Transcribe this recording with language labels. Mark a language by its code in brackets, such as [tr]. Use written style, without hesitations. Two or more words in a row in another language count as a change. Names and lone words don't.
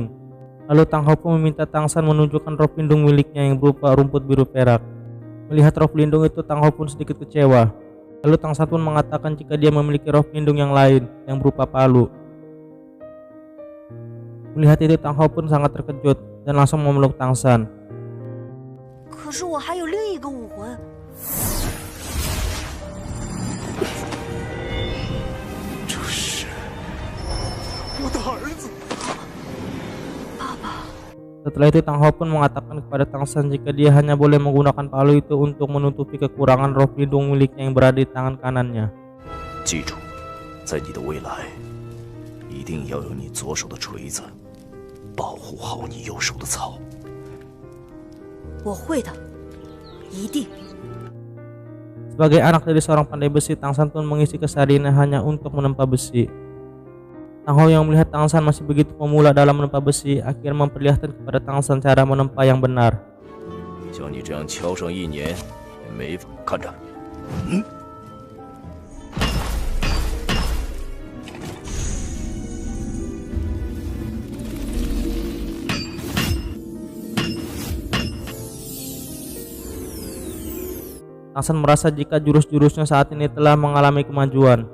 [id] Lalu Tang Hao pun meminta Tangsan menunjukkan roh pelindung miliknya yang berupa rumput biru perak. Melihat roh pelindung itu, Tang Hao pun sedikit kecewa. Lalu Tangsan pun mengatakan jika dia memiliki roh pelindung yang lain yang berupa palu. Melihat itu, Tang Hao pun sangat terkejut dan langsung memeluk Tangsan. [zh] 可是我还有另一个武魂。这是我的儿子。 [id] Setelah itu Tang Hao pun mengatakan kepada Tangsan jika dia hanya boleh menggunakan palu itu untuk menutupi kekurangan roh pelindung miliknya yang berada di tangan kanannya. [zh] 记住，在你的未来，一定要有你左手的锤子，保护好你右手的草。我会的，一定。 [id] Sebagai anak dari seorang pandai besi, Tangsan pun mengisi kesehariannya hanya untuk menempa besi. Tang Hao yang melihat Tangsan masih begitu pemula dalam menempa besi, akhirnya memperlihatkan kepada Tangsan cara menempa yang benar. [zh] 像你这样敲上1年，也没法看着。 [id] Tangsan merasa jika jurus-jurusnya saat ini telah mengalami kemajuan.